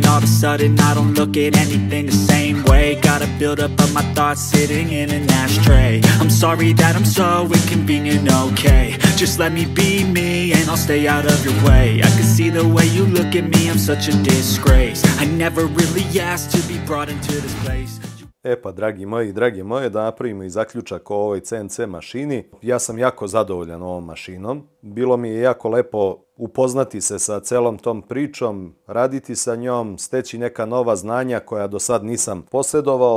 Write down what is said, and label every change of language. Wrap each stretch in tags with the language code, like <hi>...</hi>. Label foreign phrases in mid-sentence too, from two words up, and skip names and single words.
<en>All of a sudden I don't look at anything the same way. Gotta build up of my thoughts sitting in an ashtray. I'm sorry that I'm so inconvenient, okay. Just let me be me and I'll stay out of your way. I can see the way you look at me, I'm such a disgrace. I never really asked to be brought into this place.</en> <sr>E pa, dragi moji, da napravimo i zaključak o ovoj CNC mašini. Ja sam jako zadovoljan ovom mašinom. Bilo mi je jako lepo upoznati se sa celom tom pričom, raditi sa njom, steći neka nova znanja koja do sad nisam posjedovao.</sr>